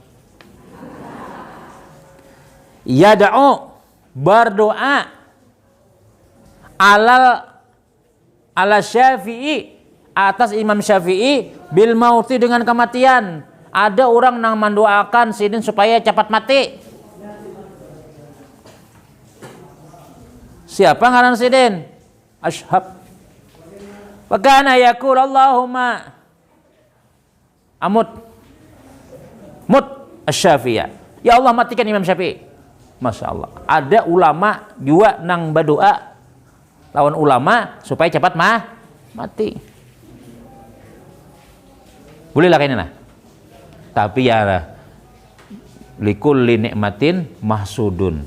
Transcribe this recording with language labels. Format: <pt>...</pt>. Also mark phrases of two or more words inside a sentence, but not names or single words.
<bjn>Yada'u, berdoa ala Syafi'i, atas Imam Syafi'i,</bjn> <ar>بالموت,</ar> <bjn>dengan kematian. Ada orang yang mendoakan sidin supaya cepat mati. Siapa ngaran sidin? Ashab.</bjn> <ar>وكان يقول اللهم مت الشافعي.</ar> <bjn>Ya Allah, matikan Imam Syafi'i.</bjn> <ar>ما شاء الله.</ar> <bjn>Ada ulama juga nang berdoa lawan ulama supaya cepat mati. Bolehlah kayaknya lah. Tapi ya</bjn> <ar>لكل نعمة محسود.</ar>